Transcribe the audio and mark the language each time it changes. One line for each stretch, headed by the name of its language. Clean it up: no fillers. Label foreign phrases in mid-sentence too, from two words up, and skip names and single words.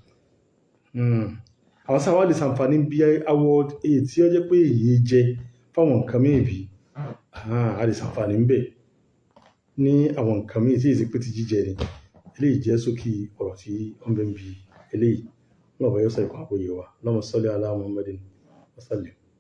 Yoruba: àwọn sáwá lè ṣàǹfààní bí awọ èyí tí ó jẹ́ pé èyí jẹ fáwọn nǹkan mìíràn bí a lè ṣàǹfààní ń bẹ̀ ní àwọn nǹkan mìíràn tí èsì pé ti jíjẹ ni eléyìí jẹ́ sókè ọ̀rọ̀ tí ó ń bẹ ń bi eléyìí.
Arabic: الله يسعدك ويحييك اللهم صل على محمد وسلم